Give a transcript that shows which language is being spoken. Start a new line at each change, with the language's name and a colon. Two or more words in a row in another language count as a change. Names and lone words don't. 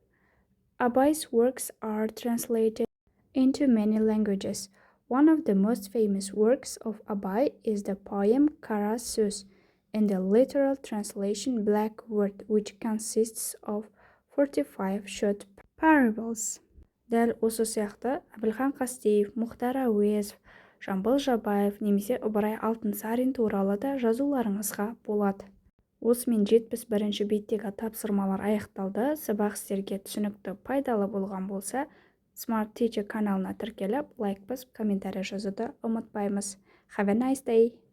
English: Abay's works are translated into many languages. One of the most famous works of Abay is the poem Kara Söz, in the literal translation Black Word, which consists of 45 short parables.
Kazakh: Дәл осы сияқты Әбілхан Қастеев, Мұхтар Әуезов, Жамбыл Жабаев немесе Ыбырай Алтынсарин туралы да жазуларыңызға болады. Осымен 71-ші беттегі тапсырмалар аяқталды. Сабақ сіздерге түсінікті, пайдалы болған болса, Smart Teacher каналына тіркеліп, лайк басып, комментарий жазуды ұмытпаймыз.
English: Have a nice day!